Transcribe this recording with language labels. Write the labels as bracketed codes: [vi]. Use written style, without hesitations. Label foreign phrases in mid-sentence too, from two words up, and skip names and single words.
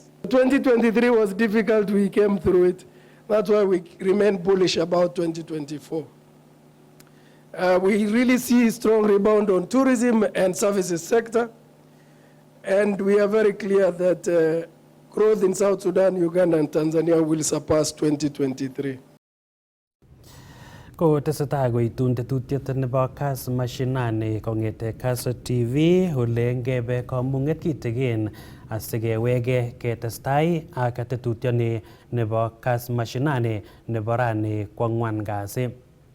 [en] 2023 was difficult, we came through it. That's why we remain bullish about 2024. We really see strong rebound on tourism and services sector. And we are very clear that growth in South Sudan, Uganda, and Tanzania will surpass 2023. [kln] Ko tesetai koitun tetutiet nebo Kass Mashinani kong'ete Kass TV ole ngebe komung'et kitigin asikewege ketestai ak tetutioni nebo Kass Mashinani nebo rani kwang'wan kasi.